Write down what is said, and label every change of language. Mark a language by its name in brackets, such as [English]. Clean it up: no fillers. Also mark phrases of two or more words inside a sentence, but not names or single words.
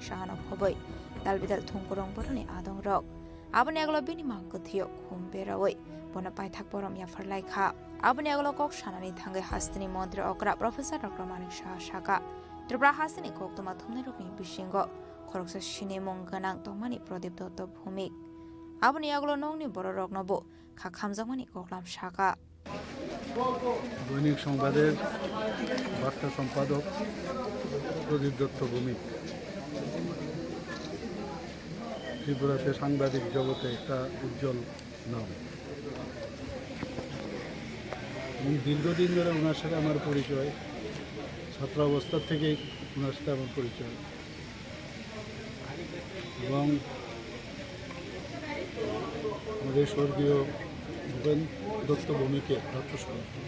[Kok Borok] Manik Shahano khoboi dalbidal thungkurong boroni adong rok abani aglo bini mangko thiyo khum berawoi bona paithak borom ya farlaikha abani aglo kok shanani thangai hastini mantri okra professor dr manik shah shaka Tripura hastini kok toma thumne rokni bisingo khoroksa shine mongganang tongmani pradip dotto bhumik abani aglo nongni boro roknobo khamjangmani koklam shaka [Bangla] দৈনিক সংবাদের বার্তা সম্পাদক প্রদীপ দত্ত ভৌমিক ত্রিপুরাতে সাংবাদিক জগতে একটা উজ্জ্বল নাম। এবং দীর্ঘদিন ধরে ওনার সাথে আমার পরিচয়, ছাত্র অবস্থা থেকেই ওনার সাথে আমার পরিচয় এবং আমাদের স্বর্গীয় ভূপেন দত্ত ভৌমিকের রক্তস্বরূপ।